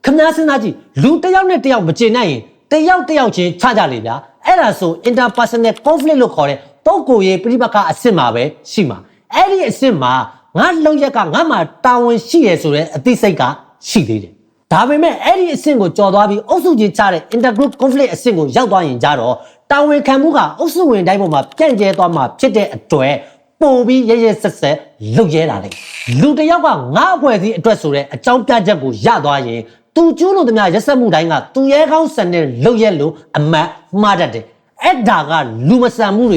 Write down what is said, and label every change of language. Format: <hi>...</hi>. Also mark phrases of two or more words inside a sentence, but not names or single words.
<my>များစဉ်းစားကြည့်လူတစ်ယောက်နဲ့တစ်ယောက်မကျေနပ်ရင်တစ်ယောက်ချင်းချကြလေဗျာအဲ့ဒါဆို</my> <en>interpersonal conflict</en> <my>လို့ခေါ်တဲ့ပုဂ္ဂိုလ်ရေးပြိပခအဆင့်မှာပဲရှိမှာအဲ့ဒီ အဆင့်မှာငါလုံရက်ကငါမှာတာဝန်ရှိရဆိုတဲ့အသိစိတ်ကရှိသေးတယ်ဒါပေမဲ့အဲ့ဒီအဆင့်ကိုကျော်သွားပြီးအုပ်စုချင်းချတဲ့</my> <en>intergroup conflict</en> <my>အဆင့်ကိုရောက်သွားရင်ကြတော့တာဝန်ခံမှုကအုပ်စုဝင်တိုင်းပေါ်မှာပြန့်ကျဲသွားမှာဖြစ်တဲ့အတွက်ပို့ပြီးရဆက်ဆက်လုပ်ရဲတာလေလူတစ်ယောက်ကငါအဖွဲ့အစည်းအတွက်ဆိုတဲ့အကြောင်းပြချက်ကိုရသွားရင်သူကျိုးလို့တမရက်ဆက်မှုတိုင်းကသူရဲကောင်းစံနဲ့လုပ်ရဲလို့အမတ်မှားတတ်တယ်အဲ့ဒါကလူမဆန်မှုတွေ</my>